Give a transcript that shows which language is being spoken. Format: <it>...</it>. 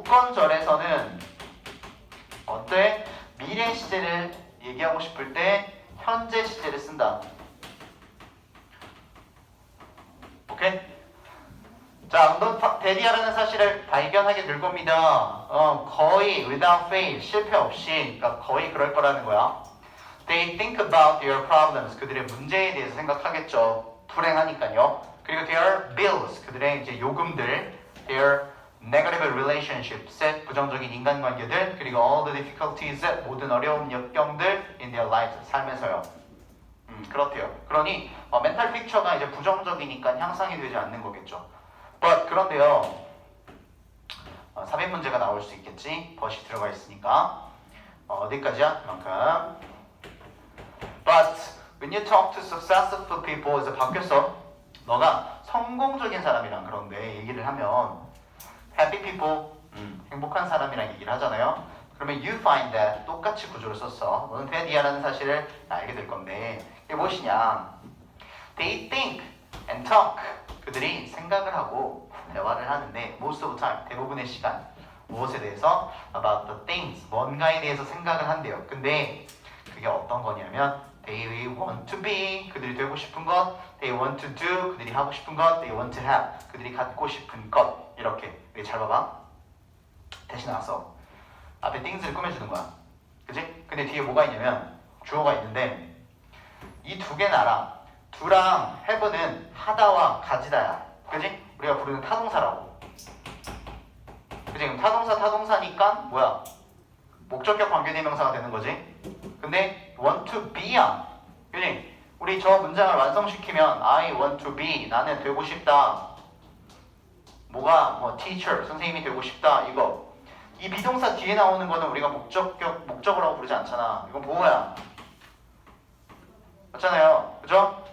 <ko>조건절에서는 어때? 미래 시제를 얘기하고 싶을 때 현재 시제를 쓴다. 오케이? 자, 너 대리하라는 사실을 발견하게 될 겁니다. 거의</ko> <en>without fail,</en> <ko>실패 없이, 그러니까 거의 그럴 거라는 거야.</ko> <en>They think about their problems,</en> <ko>그들의 문제에 대해서 생각하겠죠. 불행하니까요. 그리고</ko> <en>their bills,</en> <ko>그들의 이제 요금들,</ko> <en>their negative relationships,</en> <ko>부정적인 인간관계들, 그리고</ko> <en>all the difficulties,</en> <ko>모든 어려운 역경들</ko> <en>in their lives,</en> <ko>삶에서요. 그렇대요. 그러니 멘탈 픽처가 이제 부정적이니까 향상이 되지 않는 거겠죠. But 그런데요, 삽입 문제가 나올 수 있겠지. but이 들어가 있으니까 어디까지야? 그만큼.</ko> <en>But when you talk to successful people,</en> <ko>이제 바뀌었어. 너가 성공적인 사람이랑 그런데 얘기를 하면</ko> <en>happy people,</en> <ko>행복한 사람이랑 얘기를 하잖아요. 그러면</ko> <en>you find that</en> <ko>똑같이 구조를 썼어. 너는 that이라는 사실을 알게 될 건데 이게 무엇이냐?</ko> <en>They think and talk.</en> <ko>그들이 생각을 하고 대화를 하는데</ko> <en>most of the time,</en> <ko>대부분의 시간 무엇에 대해서?</ko> <en>about the things,</en> <ko>뭔가에 대해서 생각을 한대요. 근데 그게 어떤 거냐면</ko> <en>they want to be,</en> <ko>그들이 되고 싶은 것,</ko> <en>they want to do,</en> <ko>그들이 하고 싶은 것,</ko> <en>they want to have,</en> <ko>그들이 갖고 싶은 것. 이렇게. 여기 잘 봐봐. 대신 나왔어. 앞에 things를 꾸며주는 거야. 그치? 근데 뒤에 뭐가 있냐면 주어가 있는데 이 두 개는 알아. do랑 have는 하다와 가지다야. 그치? 우리가 부르는 타동사라고. 그치? 그럼 타동사니까 뭐야? 목적격 관계대명사가 되는 거지. 근데</ko> <en>want to be</en> <ko>야. 그치? 우리 저 문장을 완성시키면</ko> <en>I want to be,</en> <ko>나는 되고 싶다. 뭐가? 뭐 teacher, 선생님이 되고 싶다. 이거. 이 비동사 뒤에 나오는 거는 우리가 목적어라고 부르지 않잖아. 이건 뭐야? 맞잖아요. 그죠?</ko>